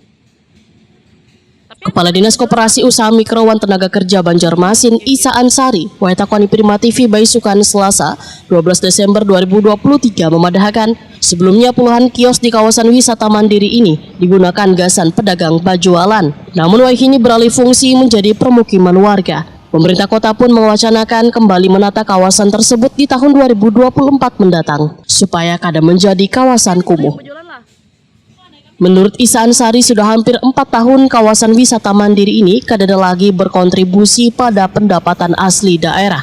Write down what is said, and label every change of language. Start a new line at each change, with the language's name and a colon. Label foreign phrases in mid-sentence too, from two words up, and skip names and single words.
Banjar: Kepala Dinas Koperasi Usaha Mikro wan Tenaga Kerja Banjarmasin Isa Ansari waitakwani Prima TV Baisukan Selasa 12 Desember 2023 memadahkan sebelumnya puluhan kios di kawasan wisata mandiri ini digunakan gasan pedagang bajualan.
Indonesian: Namun kini beralih fungsi menjadi permukiman warga.
Banjar: Pemerintah kota pun mewacanakan kembali menata kawasan tersebut di tahun 2024 mendatang supaya kada menjadi kawasan kumuh. Menurut Isa Ansari, sudah hampir 4 tahun kawasan wisata mandiri ini kada lagi berkontribusi pada pendapatan asli daerah.